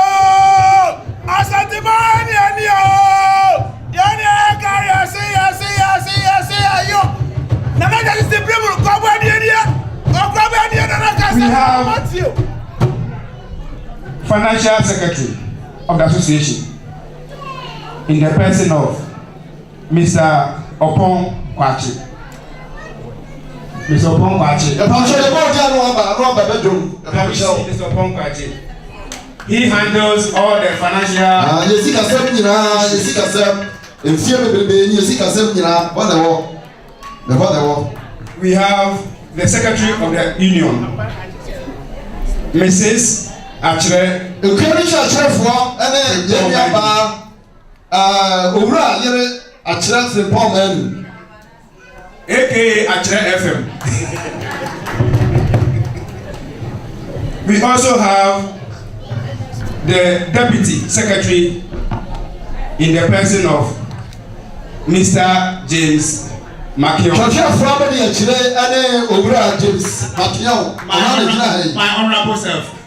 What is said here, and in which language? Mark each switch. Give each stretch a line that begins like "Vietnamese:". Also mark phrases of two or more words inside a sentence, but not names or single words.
English: We have financial secretary of the association in the person of Mr. Opon Kwachi. Mr. Opon Kwachi. Mr. Opon Kwachi. He handles all the financial. We have the secretary of the union, Mrs. Achere. AKA Achere FM. We also have the deputy secretary in the person of Mr. James Makion. My honorable self.